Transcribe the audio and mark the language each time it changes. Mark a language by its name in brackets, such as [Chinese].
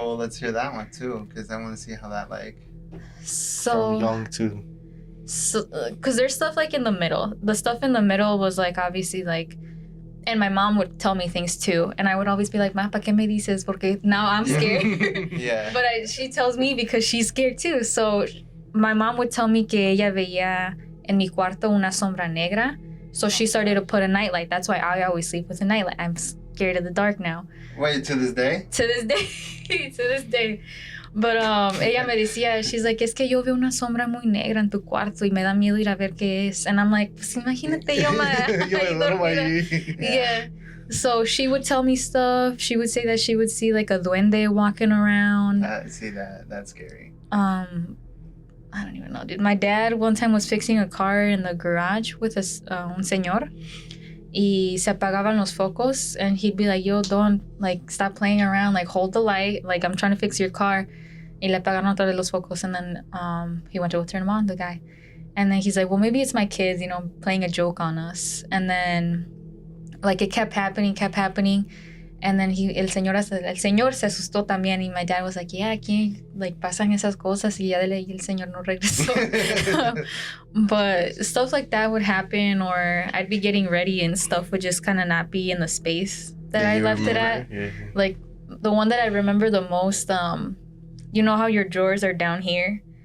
[English] So let's hear that one too, because I want to see how that like. So From young to. because there's stuff like in the middle. The stuff in the middle was like obviously like, and my mom would tell me things too, and I would always be like, [Spanish] "Ma, ¿pa qué me dices?" Porque [English] now I'm scared. Yeah. But she tells me because she's scared too. So my mom would tell me [Spanish] que ella veía en mi cuarto una sombra negra. [English] So she started to put a nightlight. That's why I always sleep with a nightlight. I'm scared of the dark now. Wait, to this day? To this day. To this day. But [Spanish] ella me decía, [English] she's like, [Spanish] es que yo veo una sombra muy negra en tu cuarto y me da miedo ir a ver qué es. [English] And I'm like, [Spanish] pues imagínate yo Yo me duermo dormida. ahí. [English] Yeah. So she would tell me stuff. She would say that she would see like a duende walking around. See that's scary. I don't even know, dude. My dad one time was fixing a car in the garage with [Spanish] un señor. Y se apagaban los focos. [English] And he'd be like, yo, don't, like, stop playing around. Like, hold the light. Like, I'm trying to fix your car. [Spanish] Y le apagaron otra vez los focos. [English] And then he went to go turn them on, the guy. And then he's like, well, maybe it's my kids, you know, playing a joke on us. And then, like, it kept happening. And then [Spanish] el señor se asustó también. Y [English] my dad was like, yeah, [Spanish] aquí, like, pasan esas cosas. Y ya el señor no regresó. [English] But stuff like that would happen. Or I'd be getting ready and stuff would just kind of not be in the space that I left it at. Yeah. Like, the one that I remember the most, you know how your drawers are down here?